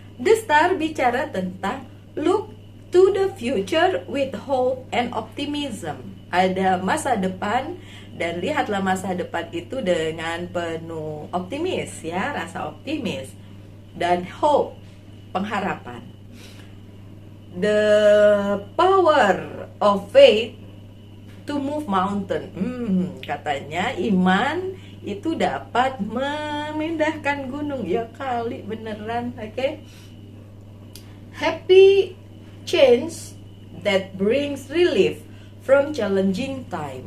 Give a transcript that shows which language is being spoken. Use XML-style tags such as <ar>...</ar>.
<en>The Star</en> <id>bicara tentang</id> <en>look to the future with hope and optimism.</en> <id>Ada masa depan dan lihatlah masa depan itu dengan penuh optimis ya, rasa optimis dan hope, pengharapan.</id> <en>The power of faith to move mountain.</en> <id>Katanya iman itu dapat memindahkan gunung. Ya kali beneran, oke?</id> <en>Happy change that brings relief from challenging time.</en>